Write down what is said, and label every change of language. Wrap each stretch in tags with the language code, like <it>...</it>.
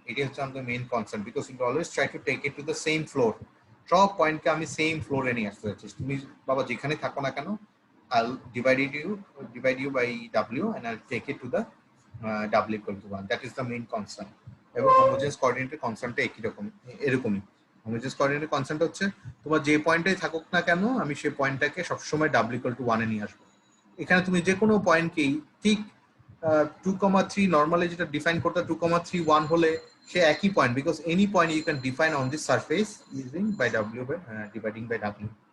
<bn>এটাই হচ্ছে আমাদের main concern,</bn> <en>Because we always try to take it to the same floor.</en> <bn>সব পয়েন্টকে আমি সেম ফ্লোরে নিয়ে আসতে চাচ্ছি। তুমি বাবা যেখানে থাকো না কেন,</bn> <en>I'll divide you by W and I'll take it to the W equal to 1. That is the main constant.</en> <bn>এবং হোমোজেনিয়াস কোঅর্ডিনেটের কনস্ট্যান্টটা একই রকম, এরকমই। হোমোজেনিয়াস কোঅর্ডিনেটের কনস্ট্যান্ট হচ্ছে তোমার যে পয়েন্টেই থাকুক না কেন আমি সেই পয়েন্টটাকে সবসময় W equal to 1 এ নিয়ে আসবো। এখানে তুমি যে কোনো পয়েন্টকেই ঠিক 2,3 নরমালি যেটা ডিফাইন করতে 2,3, 1 হলে সে একই point,</bn> <en>because any point you can define on this surface using by W</en> <bn>by dividing by W।</bn>